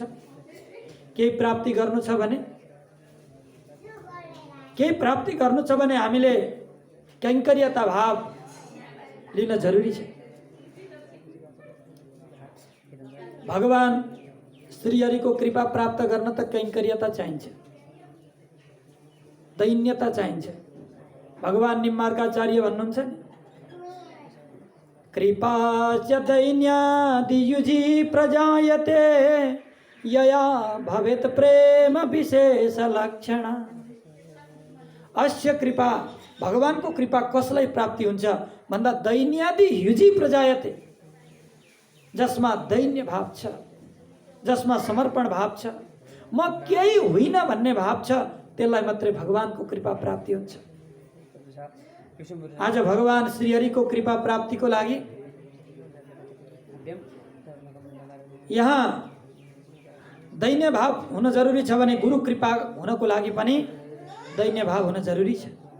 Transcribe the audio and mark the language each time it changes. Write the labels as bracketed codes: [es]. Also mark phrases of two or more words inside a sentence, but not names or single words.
[ne] केही प्राप्ति गर्नु छ भने हामीले कैङ्कर्यता भाव लिन जरुरी छ। भगवान श्रीहरिको कृपा प्राप्त गर्न त कैङ्कर्यता चाहिन्छ, दैन्यता चाहिन्छ। भगवान निम्बार्काचार्य भन्नुहुन्छ नि, [sa] कृपा च दैन्यादियुजी प्रजायते यया भवेत् प्रेम विशेष लक्षण। अस्य कृपा, [ne] भगवानको कृपा कसलाई प्राप्ति हुन्छ भन्दा [sa] दैन्यादि युजी प्रजायते, [ne] जसमा दैन्य भाव छ, जसमा समर्पण भाव छ, म केही होइन भन्ने भाव छ, त्यसलाई मात्रै भगवानको कृपा प्राप्ति हुन्छ। आज भगवान श्रीहरिको कृपा प्राप्तिको लागि यहाँ दैन्य भाव हुन जरुरी छ भने गुरु कृपा हुनको लागि पनि दैन्य भाव हुन जरुरी छ।